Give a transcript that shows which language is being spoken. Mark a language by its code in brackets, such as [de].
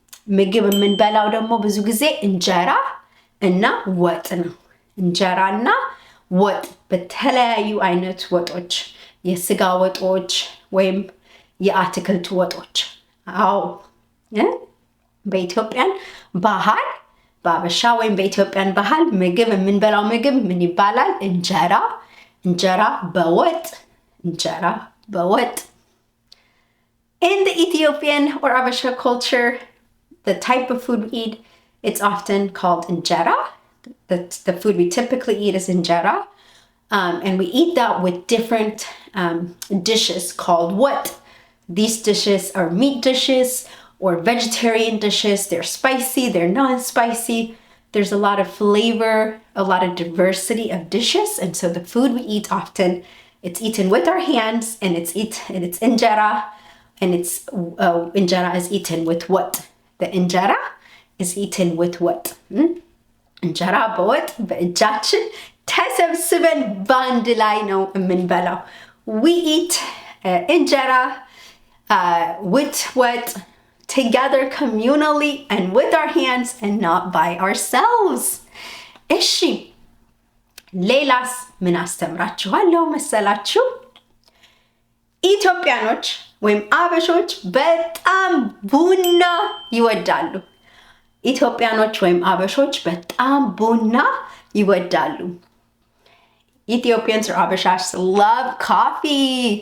[am] ምግብ የምንበላው ደግሞ ብዙ ጊዜ እንጀራ እና ወጥ ነው። እንጀራና ወጥ በተለያዩ አይነት ወጦች፣ የስጋ ወጦች ወይም የአትክልት ወጦች። አዎ በኢትዮጵያን ባህል በአበሻ ወይም በኢትዮጵያን ባህል ምግብ የምንበላው ምግብ ምን ይባላል? እንጀራ። እንጀራ በወጥ እንጀራ በወጥ [en] In the Ethiopian or Abasha culture, the type of food we eat, it's often called injera. The food we typically eat is injera. And we eat that with different dishes called what? These dishes are meat dishes or vegetarian dishes. They're spicy, they're non-spicy. There's a lot of flavor, a lot of diversity of dishes. And so the food we eat often, it's eaten with our hands and it's injera. And it's injera is eaten with what? The injera is eaten with what? [am] እንጀራ በወጥ በእጃችን ተሰብስበን በአንድ ላይ ነው የምንበላው። [en] We eat injera with what? Together communally and with our hands and not by ourselves. [am] እሺ ሌላስ ምን አስተምራችኋለሁ መሰላችሁ? ኢትዮጵያኖች ወይም አበሾች በጣም ቡና ይወዳሉ። ኢትዮጵያኖች ወይም አበሾች በጣም ቡና ይወዳሉ። [en] Ethiopians or Abashas love coffee.